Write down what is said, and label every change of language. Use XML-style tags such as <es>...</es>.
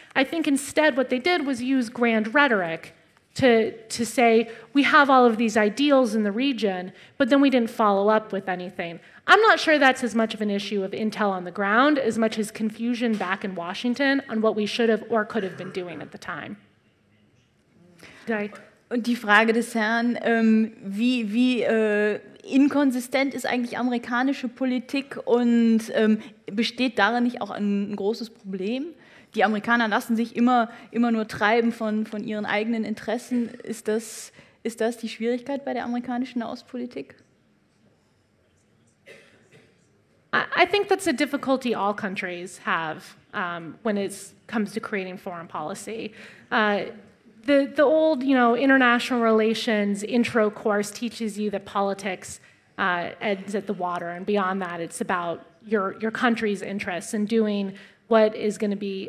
<en>I think instead what they did was use grand rhetoric to say, we have all of these ideals in the region, but then we didn't follow up with anything. I'm not sure that's as much of an issue of intel on the ground as much as confusion back in Washington on what we should have or could have been doing at the time.</en> <de>Und die Frage des Herrn, wie inkonsistent ist eigentlich amerikanische Politik und besteht darin nicht auch ein großes Problem? Die Amerikaner lassen sich immer nur treiben von ihren eigenen Interessen. Ist das die Schwierigkeit bei der amerikanischen Außenpolitik?</de> <en>I think that's a difficulty all countries have when it comes to creating foreign policy. The old, international relations intro course teaches you that politics ends at the water, and beyond that, it's about your country's interests and doing what is going to be.</en>